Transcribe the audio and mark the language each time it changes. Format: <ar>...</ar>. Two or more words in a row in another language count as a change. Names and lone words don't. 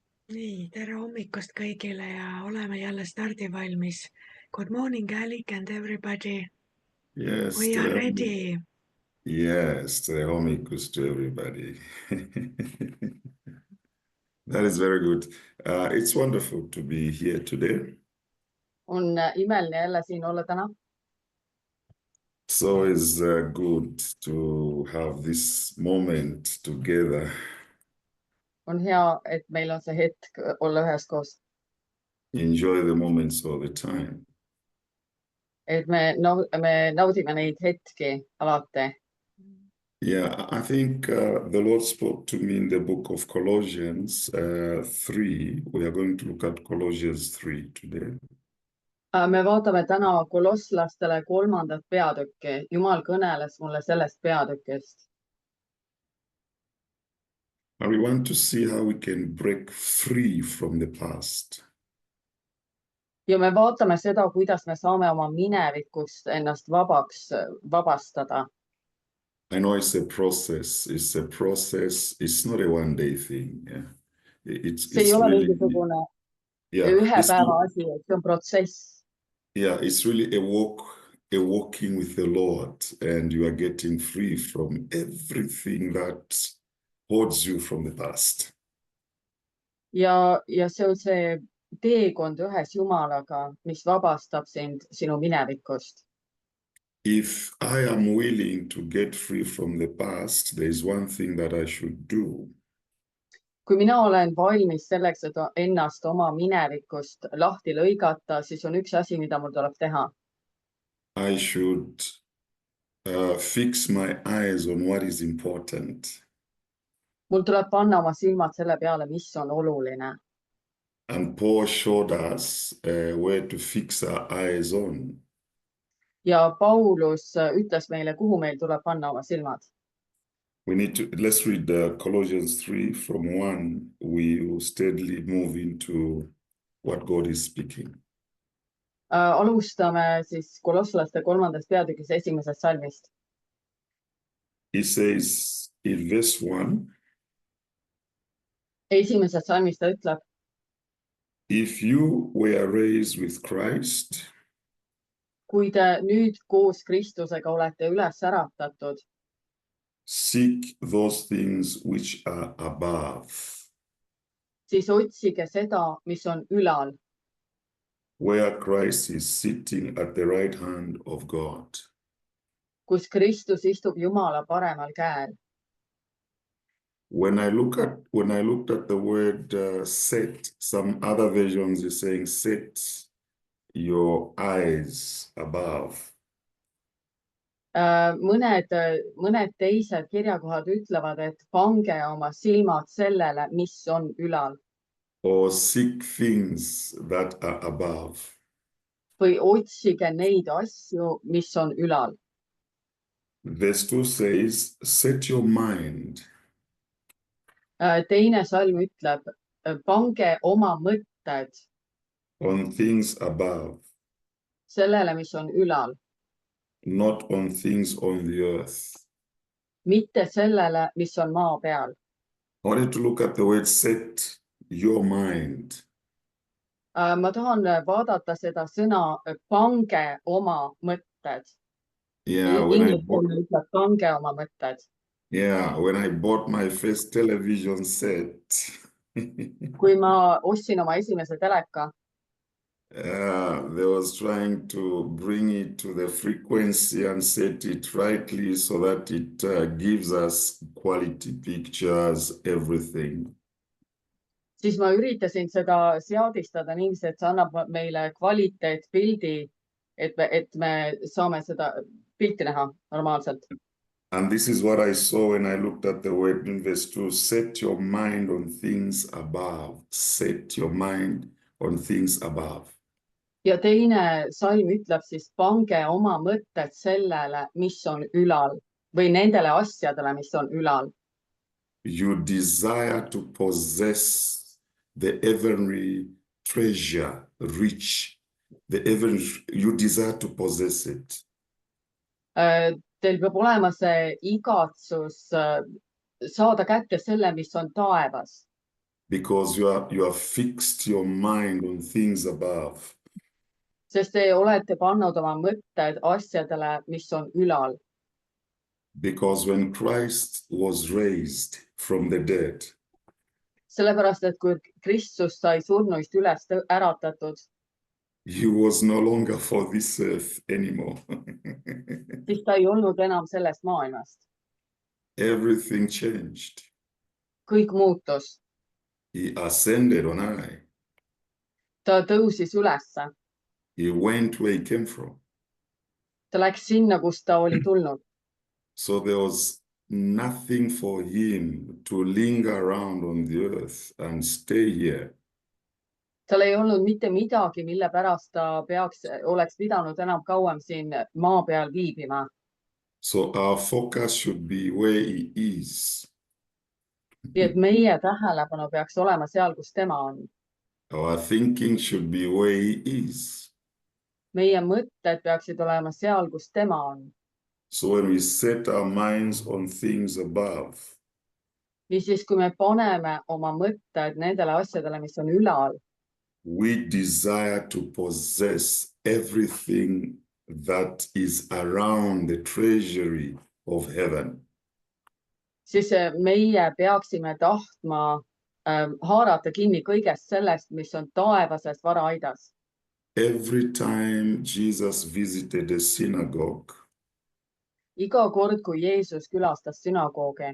<et>Nii, tere hommikust kõigile ja oleme jälle stardivalmis.</et> <en>Good morning, Alec and everybody. Yes, We are ready. yes,</en> <et>tere hommikust</et> <en>to everybody. That is very good. It's wonderful to be here today.</en> <et>On imeline jälle siin olla täna.</et> <en>So it's good to have this moment together.</en> <et>On hea, et meil on see hetk olla üheskoos.</et> <en>Enjoy the moments all the time.</en> <et>Et me naudime neid hetki alati.</et> <en>Yeah, I think the Lord spoke to me in the book of Colossians 3. We are going to look at Colossians 3 today.</en> <et>Me vaatame täna kolosslastele 3. peatükki. Jumal kõneles mulle sellest peatükist.</et> <en>And we want to see how we can break free from the past.</en> <et>Ja me vaatame seda, kuidas me saame oma minevikust ennast vabastada.</et> <en>I know it's a process. It's a process. It's not a one-day thing. Yeah.</en> <et>See ei ole mingisugune ühe päeva asi, et see on protsess.</et> <en>Yeah, it's really a walking with the Lord, and you are getting free from everything that holds you from the past.</en> <et>Ja see on see teekond ühes Jumalaga, mis vabastab sind sinu minevikust.</et> <en>If I am willing to get free from the past, there is one thing that I should do.</en> <et>Kui mina olen valmis selleks, et ennast oma minevikust lahti lõigata, siis on üks asi, mida mul tuleb teha.</et> <en>I should fix my eyes on what is important.</en> <et>Mul tuleb panna oma silmad selle peale, mis on oluline.</et> <en>And Paul showed us where to fix our eyes on.</en> <et>Ja Paulus ütles meile, kuhu meil tuleb panna oma silmad.</et> <en>Let's read Colossians 3 from 1. We will steadily move into what God is speaking.</en> <et>Alustame siis kolosslaste 3. peatükis 1. salmist.</et> <en>He says in verse 1,</en> <et>1. salmis ta ütleb,</et> <en>if you were raised with Christ,</en> <et>kui te nüüd koos Kristusega olete üles äratatud,</et> <en>seek those things which are above,</en> <et>siis otsige seda, mis on ülal,</et> <en>where Christ is sitting at the right hand of God.</en> <et>kus Kristus istub Jumala paremal käel.</et> <en>When I looked at the word set, some other versions are saying set your eyes above.</en> <et>Mõned teised kirjakohad ütlevad, et pange oma silmad sellele, mis on ülal.</et> <en>Or seek things that are above.</en> <et>Või otsige neid asju, mis on ülal.</et> <en>Verse 2 says, set your mind.</en> <et>Teine salm ütleb, pange oma mõtted</et> <en>on things above.</en> <et>Sellele, mis on ülal.</et> <en>Not on things on the earth.</en> <et>Mitte sellele, mis on maa peal.</et> <en>I wanted to look at the word set your mind.</en> <et>Ma tahan vaadata seda sõna, pange oma mõtted.</et> <en>Yeah,</en> <et>pange oma mõtted.</et> <en>Yeah, when I bought my first television set.</en> <et>Kui ma ostsin oma esimese teleka.</et> <en>They was trying to bring it to the frequency and set it rightly so that it gives us quality pictures, everything.</en> <et>Siis ma üritasin seda seadistada niiviisi, et see annab meile kvaliteetpildi, et me saame seda pilti näha normaalselt.</et> <en>And this is what I saw when I looked at the word in verse 2. Set your mind on things above. Set your mind on things above.</en> <et>Ja teine salm ütleb siis, pange oma mõtted sellele, mis on ülal või nendele asjadele, mis on ülal.</et> <en>You desire to possess the heavenly treasure, rich. You desire to possess it.</en> <et>Teil peab olema see igatsus saada kätte selle, mis on taevas.</et> <en>because you are fixed your mind on things above.</en> <et>sest te olete pannud oma mõtted asjadele, mis on ülal.</et> <en>Because when Christ was raised from the dead,</en> <et>Sellepärast, et kui Kristus sai surnuist üles äratatud,</et> <en>he was no longer for this earth anymore.</en> <et>siis ta ei olnud enam sellest maailmast.</et> <en>Everything changed.</en> <et>Kõik muutus.</et> <en>He ascended on high.</en> <et>Ta tõusis ülesse.</et> <en>He went where he came from.</en> <et>Ta läks sinna, kust ta oli tulnud.</et> <en>So there was nothing for him to linger around on the earth and stay here.</en> <et>Tal ei olnud mitte midagi, mille pärast ta oleks pidanud enam kauem siin maa peal viibima.</et> <en>So our focus should be where he is.</en> <et>Nii et meie tähelepanu peaks olema seal, kus tema on.</et> <en>Our thinking should be where he is.</en> <et>Meie mõtted peaksid olema seal, kus tema on.</et> <en>So when we set our minds on things above,</en> <et>Niisiis, kui me paneme oma mõtted nendele asjadele, mis on ülal,</et> <en>we desire to possess everything that is around the treasury of heaven.</en> <et>siis meie peaksime tahtma haarata kinni kõigest sellest, mis on taevasest varaaidas.</et> <en>Every time Jesus visited a synagogue,</en> <et>Iga kord, kui Jeesus külastas sünagoogi,</et>